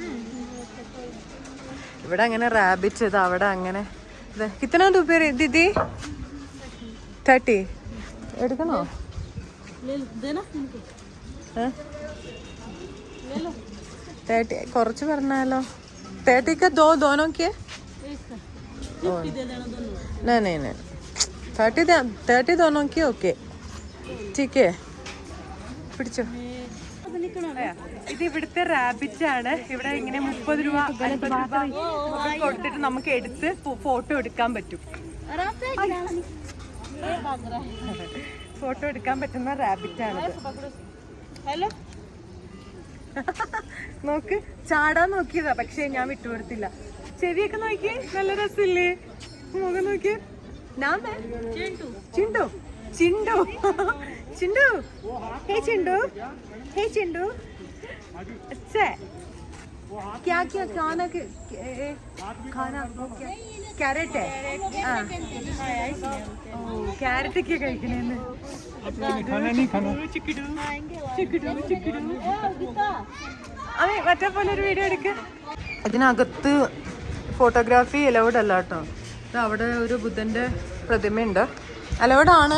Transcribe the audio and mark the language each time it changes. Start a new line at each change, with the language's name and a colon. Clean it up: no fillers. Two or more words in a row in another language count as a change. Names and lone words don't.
Malayalam: ഇവിടെ അങ്ങനെ റാബിറ്റ് ഇത് അവിടെ അങ്ങനെ.
Hindi: कितना रुपया दीदी? 30 എടുക്കണോ?
Malayalam: 30 കുറച്ച് പറഞ്ഞാലോ.
Hindi: 30 का दोनों के? नहीं 30 दोनों की. ओके ठीक है,
Malayalam: പിടിച്ചോ. ഇത് ഇവിടുത്തെ റാബിറ്റ് ആണ്. ഇവിടെ ഇങ്ങനെ 30 രൂപ 50 രൂപ കൊടുത്തിട്ട് നമുക്ക് എടുത്ത് ഫോട്ടോ എടുക്കാൻ പറ്റും. ഫോട്ടോ എടുക്കാൻ പറ്റുന്ന റാബിറ്റ് ആണ്. നോക്ക്, ചാടാൻ നോക്കിയതാ പക്ഷെ ഞാൻ വിട്ടുകൊടുത്തില്ല. ചെവിയൊക്കെ നോക്കിയേ, നല്ല രസമില്ലേ? മുഖം നോക്കിയേ. ചിണ്ടു ചിണ്ടു ചിണ്ടു ഹേ ചിണ്ടു, ഹേ ചിണ്ടു.
Hindi: अच्छा क्या क्या खाना कैरेट है? कैरेट क्या കഴിക്കണേന്ന്?
Malayalam: അതെ മറ്റേ പോലെ ഒരു വീഡിയോ എടുക്ക. ഇതിനകത്ത് ഫോട്ടോഗ്രാഫി അലൗഡ് അല്ല കേട്ടോ. അവിടെ ഒരു ബുദ്ധന്റെ പ്രതിമയുണ്ട്, അലൗഡ് ആണ്.